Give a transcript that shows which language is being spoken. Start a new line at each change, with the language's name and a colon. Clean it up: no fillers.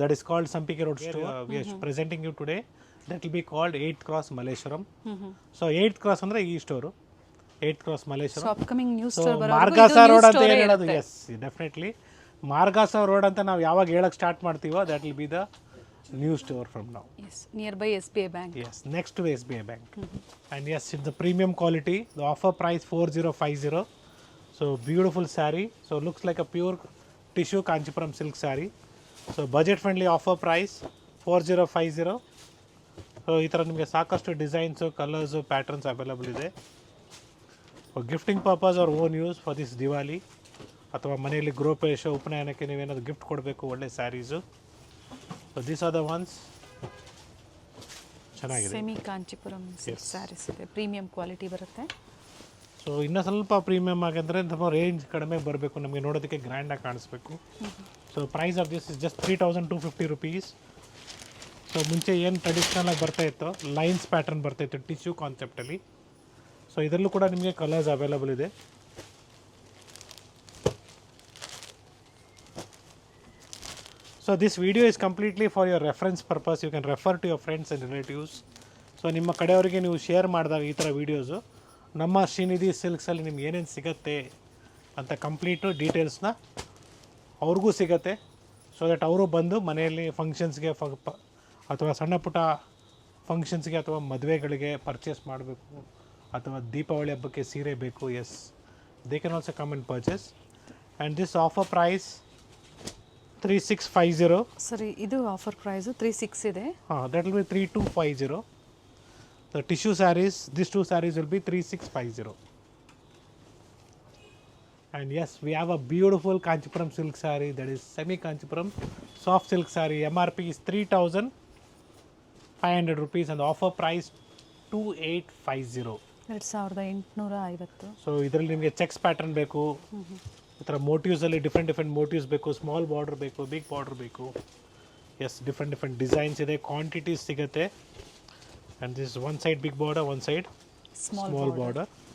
English: That is called Sampige road store. We are presenting you today. That will be called 8th cross Malleshwaram.
Kannada: So 8th cross ಅಂದ್ರೆ ಈ store, 8th cross Malleshwaram.
English: upcoming new so store
Kannada: ಮಾರ್ಗಾಸ road ಅಂತ ಏನು ಹೇಳೋದು? S, definitely ಮಾರ್ಗಾಸ road ಅಂತ ನಾವು ಯಾವಾಗ ಹೇಳಕ್ ಸ್ಟಾರ್ಟ್ ಮಾಡ್ತೀವೋ,
English: That will be the new store from now. Yes, nearby SBI Bank. Yes, next to SBI Bank. And yes, it's the premium quality. The offer price 4050. So beautiful saree. So looks like a pure tissue Kanchipuram silk saree. So budget friendly offer price 4050.
Kannada: So ಈ ಥರ ನಿಮಗೆ ಸಾಕಷ್ಟು designs, colours, patterns available ಇದೆ.
English: for gifting purpose or own use for this Diwali,
Kannada: ಅಥವಾ ಮನೆಯಲ್ಲಿ ಗೃಹಪ್ರವೇಶ, ಉಪನಯನಕ್ಕೆ ನೀವೇನಾದ್ರು gift ಕೊಡಬೇಕು, ಒಳ್ಳೆ saris.
English: So these are the ones.
Kannada: ಚೆನ್ನಾಗಿದೆ. ಸೆಮಿ ಕಾಂಚಿಪುರಂ ಸಿಲ್ಕ್ ಸ್ಯಾರೀಸ್ ಇದೆ, ಪ್ರೀಮಿಯಂ ಕ್ವಾಲಿಟಿ ಬರುತ್ತೆ. ಸೊ ಇನ್ನೂ ಸ್ವಲ್ಪ ಪ್ರೀಮಿಯಮ್ ಆಗಂದರೆ ಸ್ವಲ್ಪ ರೇಂಜ್ ಕಡಿಮೆ ಬರಬೇಕು, ನಮಗೆ ನೋಡೋದಕ್ಕೆ ಗ್ರ್ಯಾಂಡಾಗಿ ಕಾಣಿಸ್ಬೇಕು.
English: So price of this is just 3250 rupees.
Kannada: So ಮುಂಚೆ ಏನು ಟ್ರೆಡಿಷ್ನಲ್ ಆಗಿ ಬರ್ತಾ ಇತ್ತು, ಲೈನ್ಸ್ ಪ್ಯಾಟರ್ನ್ ಬರ್ತಾ ಇತ್ತು ಟಿಶ್ಯೂ ಕಾನ್ಸೆಪ್ಟಲ್ಲಿ. ಸೊ ಇದರಲ್ಲೂ ಕೂಡ ನಿಮಗೆ ಕಲರ್ಸ್ ಅವೈಲಬಲ್ ಇದೆ.
English: So this video is completely for your reference purpose. You can refer to your friends and relatives.
Kannada: So ನಿಮ್ಮ ಕಡೆಯವರಿಗೆ ನೀವು ಶೇರ್ ಮಾಡಿದಾಗ ಈ ಥರ ವೀಡಿಯೋಸು ನಮ್ಮ ಶ್ರೀನಿಧಿ ಸಿಲ್ಕ್ಸಲ್ಲಿ ನಿಮ್ಗೆ ಏನೇನು ಸಿಗುತ್ತೆ ಅಂತ ಕಂಪ್ಲೀಟು ಡೀಟೇಲ್ಸ್ನ ಅವ್ರಿಗೂ ಸಿಗುತ್ತೆ. ಸೊ ದಟ್ ಅವರು ಬಂದು ಮನೆಯಲ್ಲಿ ಫಂಕ್ಷನ್ಸ್ಗೆ ಅಥವಾ ಸಣ್ಣ ಪುಟ್ಟ ಫಂಕ್ಷನ್ಸ್ಗೆ ಅಥವಾ ಮದುವೆಗಳಿಗೆ ಪರ್ಚೇಸ್ ಮಾಡಬೇಕು, ಅಥವಾ ದೀಪಾವಳಿ ಹಬ್ಬಕ್ಕೆ ಸೀರೆ ಬೇಕು, S,
English: They can also come and purchase. And this offer price 3650.
Kannada: ಸರಿ, ಇದು ಆಫರ್ ಪ್ರೈಸು 36 ಇದೆ.
English: That will be 3250. The tissue sarees, these two sarees will be 3650. And yes, we have a beautiful Kanchipuram silk saree, that is semi Kanchipuram soft silk saree. MRP is 3500 rupees and the offer price 2850. 2850.
Kannada: So ಇದರಲ್ಲಿ ನಿಮಗೆ cheques pattern ಬೇಕು, ಈ ಥರ ಮೋಟಿವ್ಸಲ್ಲಿ different motives ಬೇಕು, small border ಬೇಕು, big border ಬೇಕು. S, different designs ಇದೆ, quantities ಸಿಗುತ್ತೆ.
English: And this one side big border, one side small border.